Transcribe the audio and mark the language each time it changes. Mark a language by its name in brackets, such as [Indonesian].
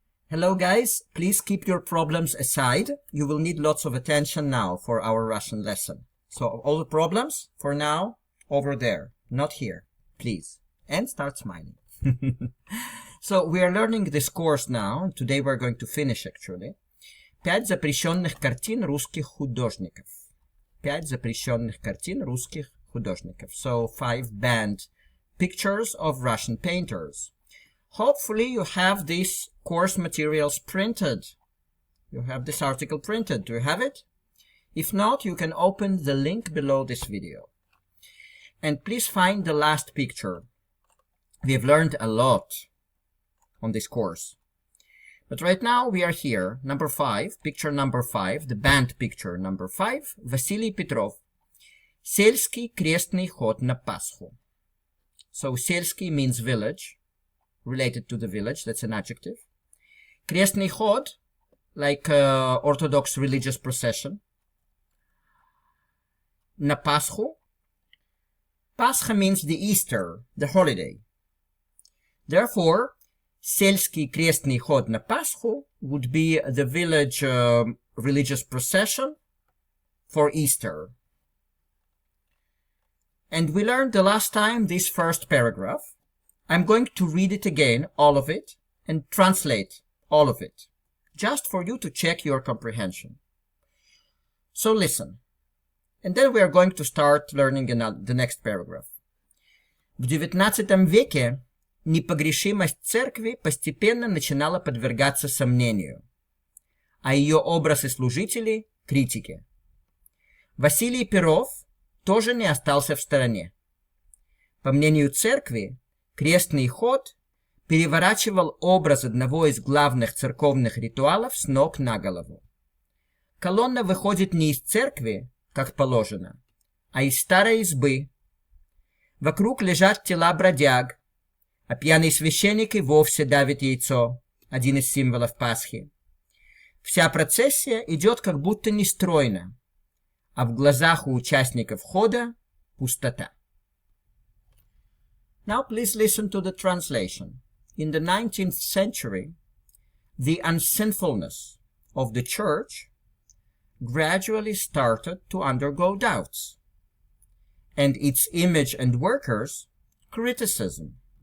[English] Hello guys, please keep your problems aside. You will need lots of attention now for our Russian lesson. So all the problems, for now, over there, not here, please. And start smiling. So we are learning this course now. Today we're going to finish actually. [Russian] 5 запрещенных картин русских художников. 5 запрещенных картин русских художников. [English] So 5 banned pictures of Russian painters. Hopefully you have these course materials printed. You have this article printed. Do you have it? If not, you can open the link below this video. And please find the last picture. We have learned a lot on this course. But right now we are here, number 5, picture number 5, the banned picture number 5, Василий Петров. [Russian] Сельский крестный ход на Пасху. [English] So сельский means village, related to the village, that's an adjective. Крестный ход, like Orthodox religious procession. [Russian] На Пасху. [English] Pascha means the Easter, the holiday. Therefore, [Russian] сельский крестный ход на Пасху [English] would be the village religious procession for Easter. And we learned the last time this first paragraph. I'm going to read it again, all of it, and translate all of it, just for you to check your comprehension. So listen. And then we are going to start learning the next paragraph. [Russian] В XIX веке непогрешимость церкви постепенно начинала подвергаться сомнению, а ее образ и служители – критике. Василий Перов тоже не остался в стороне. По мнению церкви, крестный ход переворачивал образ одного из главных церковных ритуалов с ног на голову. Колонна выходит не из церкви, как положено, а из старой избы. Вокруг лежат тела бродяг, а пьяный священник и вовсе давит яйцо, один из символов Пасхи. Вся процессия идет как будто нестройно, а в глазах у участников хода пустота. [English] Now please listen to the translation. In the 19th century, the unsinfulness of the church gradually started to undergo doubts, and its image and workers criticism.